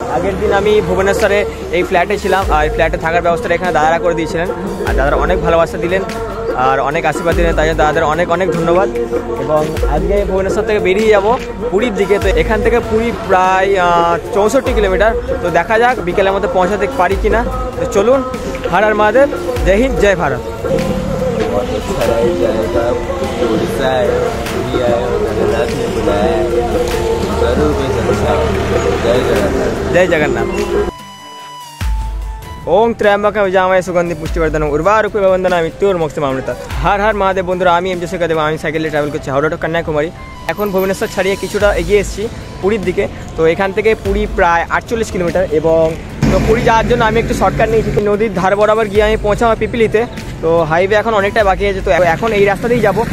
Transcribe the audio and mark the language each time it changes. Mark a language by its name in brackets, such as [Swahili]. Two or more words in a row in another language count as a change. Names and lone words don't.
[Bangla] আগের দিন আমি ভুবনেশ্বরে এই ফ্ল্যাটে ছিলাম, আর এই ফ্ল্যাটে থাকার ব্যবস্থাটা এখানে দাদারা করে দিয়েছিলেন, আর দাদারা অনেক ভালোবাসা দিলেন আর অনেক আশীর্বাদ দিলেন, তাই জন্য দাদাদের অনেক অনেক ধন্যবাদ। এবং আজকে ভুবনেশ্বর থেকে বেরিয়ে যাব পুরীর দিকে। তো এখান থেকে পুরী প্রায় 64 কিলোমিটার। তো দেখা যাক বিকেলের মধ্যে পৌঁছাতে পারি কিনা। তো চলুন, [Hindi] हर हर महादेव, जय हिंद, जय भारत। जय जगन्नाथ। [Sanskrit] ओम त्र्यंबकं यजामहे सुगंधिं पुष्टिवर्धनम् उर्वारुकमिव बन्धनानां मृत्योर्मुक्षीयमामृता। [Hindi] हर हर महादेव। [Bangla] বন্ধুরা, আমি এম জে শেখর দেব, আমি সাইকেলে ট্রাভেল করছি হাওড়া টু কন্যাকুমারী। এখন ভুবনেশ্বর ছাড়িয়ে কিছুটা এগিয়ে এসেছি পুরীর দিকে। তো এখান থেকে পুরী প্রায় 48 কিলোমিটার। এবং তো পুরী যাওয়ার জন্য আমি একটু শর্টকাট নিয়েছি, নদীর ধার বরাবর গিয়ে আমি পৌঁছাবো পিপিলিতে। তো হাইওয়ে এখন অনেকটাই বাকি আছে, তো এখন এই রাস্তা দিয়েই যাবো।